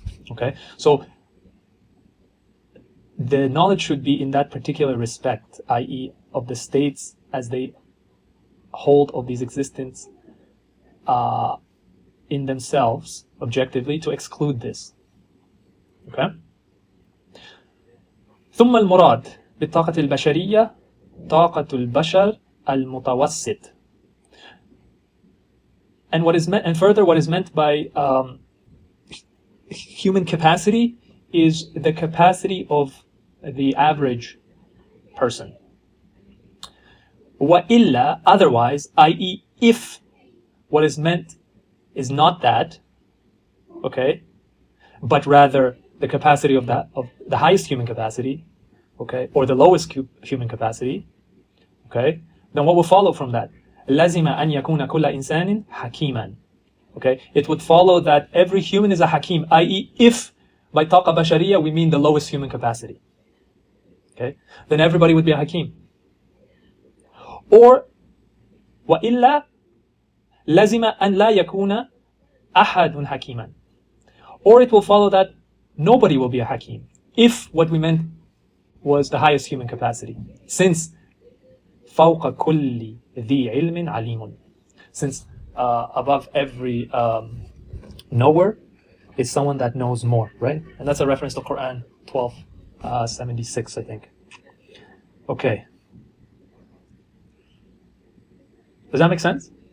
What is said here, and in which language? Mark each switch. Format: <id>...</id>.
<en>Okay, so the knowledge should be in that particular respect, i.e. of the states as they hold of these existence in themselves, objectively, to exclude this. Okay?</en> <ar>ثم المراد بالطاقة البشرية طاقة البشر المتوسط.</ar> <en>And what is meant, and further, what is meant by human capacity is the capacity of the average person. وَإِلَّا, otherwise, i.e. if what is meant is not that, okay, but rather the capacity of the highest human capacity, okay, or the lowest human capacity, okay, then what will follow from that?</en> <ar>لَزِمَ أَنْ يَكُونَ كُلَّ إِنسَانٍ حَكِيمًا.</ar> <en>Okay, it would follow that every human is a hakim, i.e. if by taqa bashariya we mean the lowest human capacity, okay, then everybody would be a hakim.</en> <ar>Or وَإِلَّا لَزِمَ أَنْ لَا يَكُونَ أَحَدٌ حَكِيمًا.</ar> <en>Or it will follow that nobody will be a hakim, if what we meant was the highest human capacity.</en> <ar>Since فَوْقَ كُلِّ ذِي عِلْمٍ عَلِيمٌ.</ar> <en>Since above every knower is someone that knows more, right? And that's a reference to Quran 12:76, I think. Okay. Does that make sense?</en>